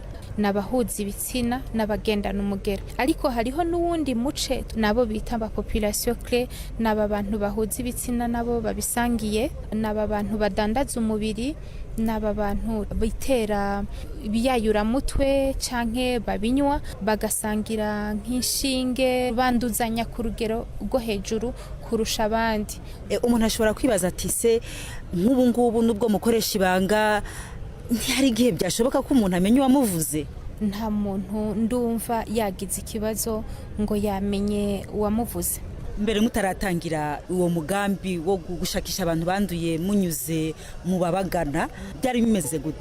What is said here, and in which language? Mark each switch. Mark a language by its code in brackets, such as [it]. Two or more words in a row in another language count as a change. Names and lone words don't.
[rn] Nabahuza ibitsina n'abagendana umugera ariko hariho n'uwundi muce nabo bita aba [fr] population clé [rn] n'aba bantu bahuza ibitsina nabo babisangiye n'aba bantu badandaza umubiri n'aba bantu bitera ibiyayura mutwe canke babinywa bagasangira nk'inshinge banduzanya ku rugero rwo hejuru kurusha abandi. Umuntu ashobora kwibaza ati se nk'ubu ngubu nubwo mukoresha ibanga ntihari igihe byashoboka ko umuntu amenya uwamuvuze? Nta muntu ndumva yagize ikibazo ngo yamenye uwamuvuze. Mbere mutaratangira uwo mugambi wo gushakisha abantu banduye munyuze mu babagana byari bimeze gute?